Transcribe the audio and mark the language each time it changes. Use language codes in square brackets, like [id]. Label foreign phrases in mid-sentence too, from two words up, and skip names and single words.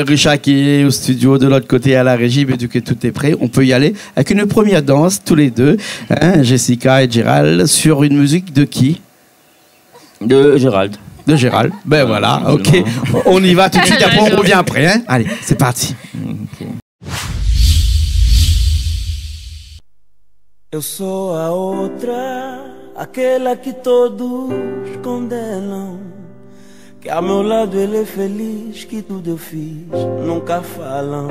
[fr] Richard qui est au studio de l'autre côté à la régie, mais du coup tout est prêt, on peut y aller avec une première danse, tous les deux, hein, Jessica et Gérald, sur une musique de qui? De Gérald. De Gérald. Ben voilà, ok. On y va tout de suite, après on revient après. Hein. Allez, c'est parti. Okay. [pt] Eu sou a outra, aquela que todos condenam. Que ao meu lado ele é feliz, que tudo eu fiz, nunca falam.